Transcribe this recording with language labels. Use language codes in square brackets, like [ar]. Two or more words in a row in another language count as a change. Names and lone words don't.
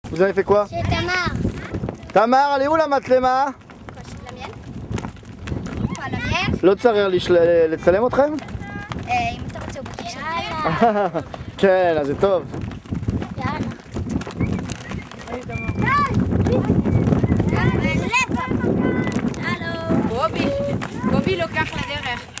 [fr] Vous avez fait quoi? C'est Tamar. Tamar, elle est où la matléma? La mienne. Pas la mienne. [he] לא צריך לצלם אתכם? אם אתה רוצה הוא בקש. יאללה. כן, אז זה טוב. יאללה. בובי לוקח לדרך.